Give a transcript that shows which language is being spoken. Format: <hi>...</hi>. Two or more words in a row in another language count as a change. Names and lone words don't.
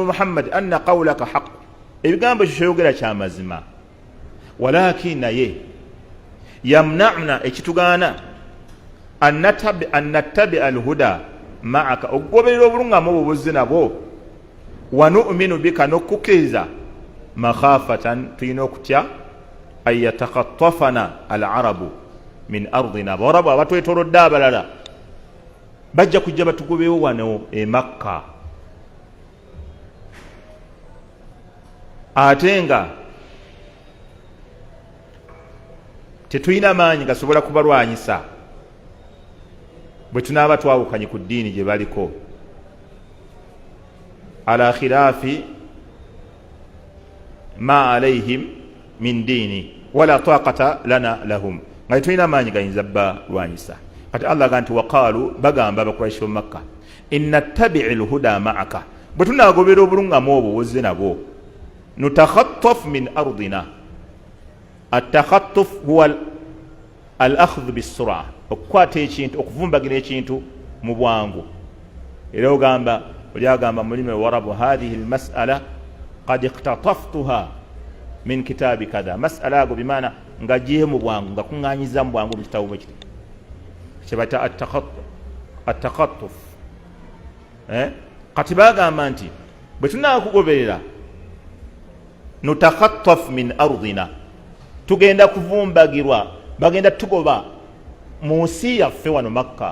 <ar>محمد، أن قولك حق,</ar> <lg>ebigambo kyoyogera kya mazima,</lg> <ar>walakin naye yamna'una, ekitugaana أن نتبع الهدى معك,</ar> <lg>okugoberera obulungamu obwo buzze nabwo,</lg> <ar>ونؤمن بك, n'okukkiriza, makhafatan,</ar> <lg>tulina okutya</lg> <ar>أن يتخطفنا العرب من أرضنا,</ar> <lg>abawarabu abatwetoolodde abalala bajja kujja batugobewo wano e Makka, ate nga tetulina maanyi gasobola kubalwanyisa bwe tunaaba twawukanye ku ddiini gye baliko,</lg> <ar>على خلاف ما عليهم من دين ولا طاقة لنا لهم,</ar> <lg>nga tetulina maanyi gayinza balwanyisa. Kati Allah aga nti waqaalu, bagamba abakuraishi b'omu Makka,</lg> <ar>إن نتبع الهدى معك,</ar> <lg>bwe tunaagobera obulungamu obwo wozze nabwo,</lg> <ar>نتخطف من أرضنا. التخطف هو الأخذ بالسرعة,</ar> <lg>okukwata ekintu, okuvumbagira ekintu mu bwangu. Era ogamba, oli agamba mu lulimi Luwarabu,</lg> <ar>هذه المسألة قد اقتطفتها من كتاب كذا,</ar> <lg>mas'ala ago bimaana nga gye mu bwangu, nga kuŋŋaanyiza mu bwangu mu kitabu bwe kiti, kyebayita atakhattuf. Kati bagamba nti bwe tunaakugoberera,</lg> <ar>نتخطف من أرضنا,</ar> <lg>tugenda kuvumbagirwa, bagenda tugoba mu nsi yaffe wano Makka.</lg>